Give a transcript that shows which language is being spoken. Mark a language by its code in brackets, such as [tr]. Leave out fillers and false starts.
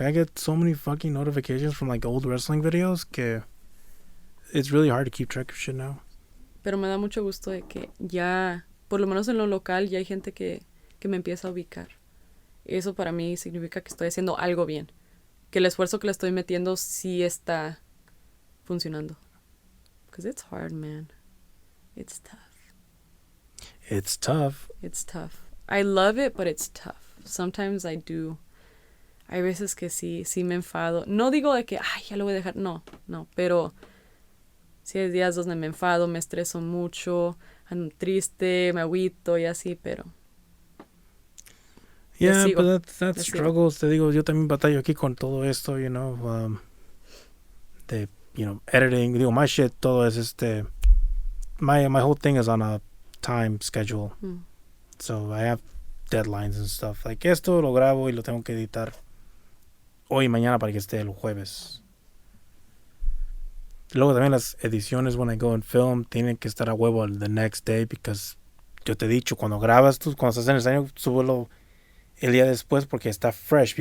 [en] I get so many fucking notifications from like old wrestling videos que it's really hard to keep track of shit now. [es] Pero me da mucho gusto de que ya, por lo menos en lo local, ya hay gente que me empieza a ubicar. Eso para mí significa que estoy haciendo algo bien. Que el esfuerzo que le estoy metiendo sí está funcionando. [en] Because it's hard, man. It's tough. It's tough. It's tough. I love it, but it's tough. Sometimes I do. [es] Hay veces que sí me enfado. No digo de que, ya lo voy a dejar. No, pero sí hay días donde me enfado, me estreso mucho, ando triste, me agüito y así, pero... [en] Yeah, [es] sigo. [en] but that's [es] Les sigo. [en] struggles. [es] Te digo, yo también batallo aquí con todo esto, de, editing. Digo, [en] my shit, [es] todo es [en] my whole thing is on a time schedule. So I have deadlines and stuff. Like, [es] esto lo grabo y lo tengo que editar hoy y mañana para que esté el jueves. Luego también las ediciones, [en] when I go and film, [es] tienen que estar a huevo [en] the next day, because [es] yo te he dicho, cuando grabas tú, cuando estás en el escenario, súbelo el día después porque está fresh.